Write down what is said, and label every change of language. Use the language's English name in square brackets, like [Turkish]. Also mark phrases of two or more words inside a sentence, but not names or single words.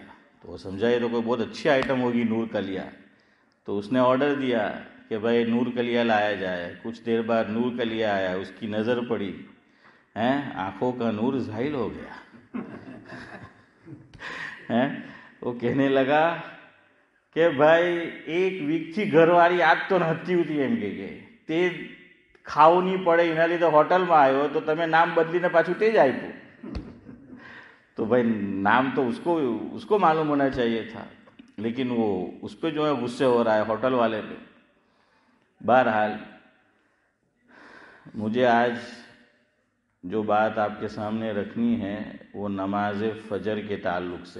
[Urdu] تو وہ سمجھا یہ تو کوئی بہت اچھی آئٹم ہوگی نور کلیا. تو اس نے آرڈر دیا کہ بھائی نور کلیا لایا جائے. کچھ دیر بعد نور کلیا آیا، اس کی نظر پڑی، آنکھوں کا نور زائل ہو گیا. وہ کہنے لگا کہ بھائی ایک ویک تھی گھر والی آج تو نہتی ہوتی [Gujarati] એમ કે તે ખાવું નહીં પડે એના લીધે હોટલમાં આવ્યો તો તમે નામ બદલીને પાછું તે જ આપ્યું. [Urdu] تو بھائی نام تو اس کو معلوم ہونا چاہیے تھا، لیکن وہ اس پہ جو ہے غصے ہو رہا ہے ہوٹل والے پہ. بہرحال مجھے آج جو بات آپ کے سامنے رکھنی ہے وہ نماز فجر کے تعلق سے.